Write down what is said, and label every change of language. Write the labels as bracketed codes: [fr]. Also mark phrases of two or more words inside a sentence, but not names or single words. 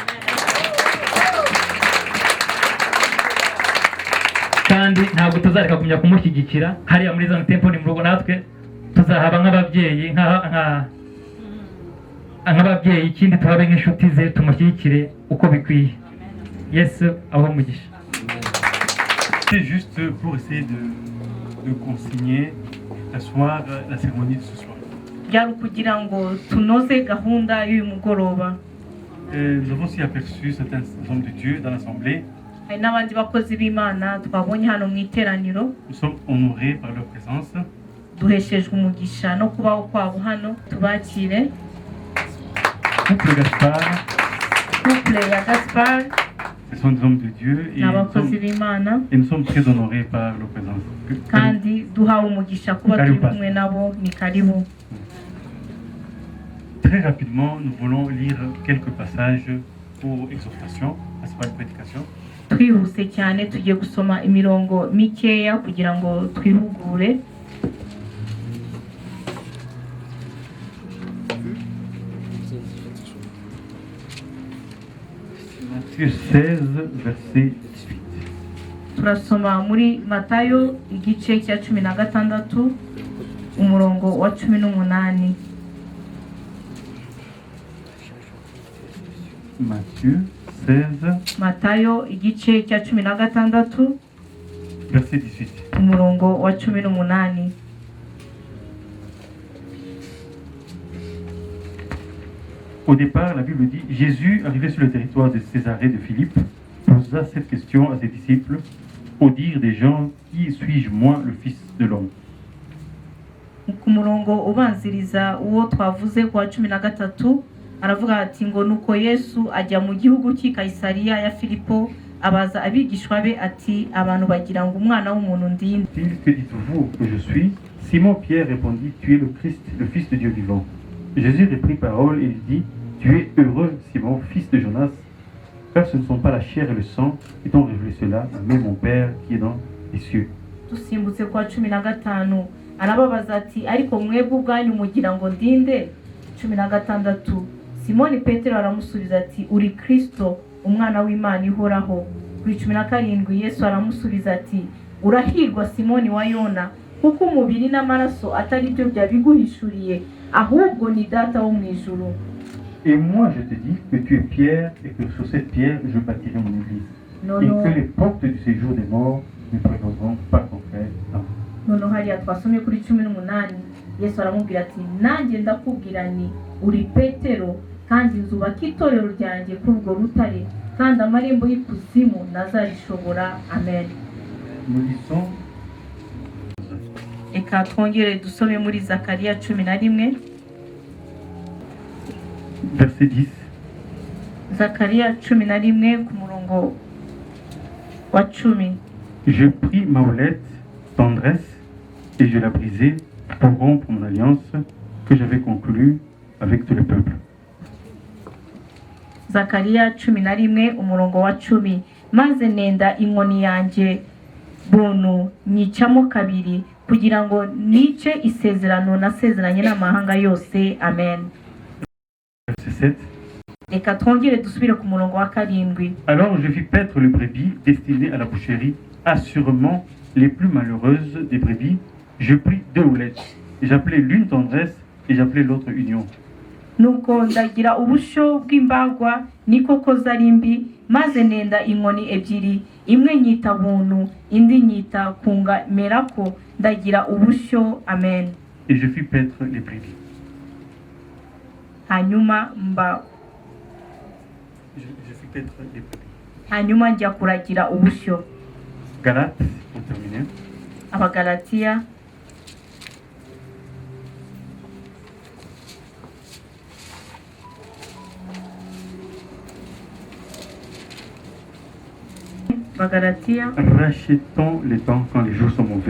[rw] Kandi ntabwo tuzareka kumenya kumushyigikira hariya muri Zone Temple, ni mu rugo natwe tuzahaba nk'ababyeyi, nk'ababyeyi, ikindi tuhabe nk'inshuti ze, tumushyigikire uko bikwiye. Yesu aho umugisha. [fr] C'est juste pour essayer de consigner d'asseoir la cérémonie de ce soir. [rw] Byari kugira ngo tunoze gahunda y'uyu mugoroba. [fr] Nous avons aussi aperçu certains hommes de Dieu dans l'assemblée. [rw] Hari n'abandi bakozi b'Imana twabonye hano mu iteraniro. [fr] Nous sommes honorés par leur présence. [rw] Duheshejwe umugisha no kubaho kwabo hano. Tubakire. [fr] Couple Gaspard. [rw] Couple ya Gaspard. [fr] Ce sont des hommes de Dieu [rw] ni abakozi b'imana [fr] et nous sommes très honorés par leur présence. [rw] kandi duhawe umugisha kuba turi kumwe nabo. Ni karibu. [fr] Très rapidement, nous voulons lire quelques passages pour exhortation, n'est-ce pas, une prédication. [rw] twihuse cyane tugiye gusoma imirongo mikeya kugira ngo twihugure. [fr] Matthieu 16, verset 18. [rw] Turasoma muri Matayo igice cya 16 umurongo wa 18. [fr] Matthieu 16, [rw] Matayo igice cya 16 [fr] verset 18. [rw] umurongo wa 18. [fr] Au départ, la Bible dit, Jésus, arrivé sur le territoire de Césarée de Philippe, posa cette question à ses disciples, au dire des gens, qui suis-je moi, le Fils de l'homme? [rw] Ku murongo ubanziriza uwo twavuze ku wa 13 aravuga ati ngo nuko Yesu ajya mu gihugu cy'i Kayisariya ya Filipo abaza abigishwa be ati abantu bagira ngo umwana w'umuntu ndinde. [fr] Que dites-vous que je suis? Simon Pierre répondit, tu es le Christ, le Fils de Dieu vivant. Jésus reprit parole et lui dit, tu es heureux, Simon, fils de Jonas, car ce ne sont pas la chair et le sang qui t'ont révélé cela, mais mon Père qui est dans les cieux. [rw] Dusimbutse ku wa 15 arababaza ati ariko mwebwe ubwanyu mugira ngo ndinde. 16 Simoni Petero aramusubiza ati uri Kristo umwana w'Imana ihoraho. Kuri 17 Yesu aramusubiza ati urahirwa Simoni wa Yona, kuko umubiri n'amaraso atari byo byabiguhishuriye, ahubwo ni data wo mu ijuru. [fr] Et moi je te dis que tu es Pierre et que sur cette pierre je bâtirai mon église. Et que les portes du séjour des morts ne prévaudront pas contre elle. [rw] Noneho hariya twasomye kuri 18 Yesu aramubwira ati nanjye ndakubwira ni uri Petero kandi nzubaka itorero ryanjye kuri urwo rutare kandi amarembo y'ikuzimu ntazarishobora. Amen. [fr] Nous lisons [rw] Eka twongere dusome muri Zakariya 11 [fr] verset 10. [rw] Zakariya 11 ku murongo wa 10. [fr] Je pris ma houlette, tendresse, et je la brisai pour rompre mon alliance que j'avais conclue avec tout le peuple. [rw] Zakariya 11 umurongo wa 10. Maze nenda inkoni yanjye buntu nyicamo kabiri kugira ngo nice isezerano nasezeranye n'amahanga yose. Amen. [fr] Verset 7. [rw] Reka twongere dusubire ku murongo wa 7. [fr] Alors je fis paître les brebis destinées à la boucherie, assurément les plus malheureuses des brebis. Je pris 2 houlettes, et j'appelai l'une tendresse, et j'appelai l'autre union. [rw] Nuko ndagira ubusho bw'imbagwa niko koza ari mbi, maze nenda inkoni ebyiri, imwe nyita buntu indi nyita kungamerako, ndagira ubusho. Amen. [fr] Et je fis paître les brebis. [rw] Hanyuma [fr] Je fis paître les brebis. [rw] hanyuma njya kuragira ubusho. [fr] Galates, pour terminer. [rw] Abagalatiya [fr] Rachetons les temps quand les jours sont mauvais.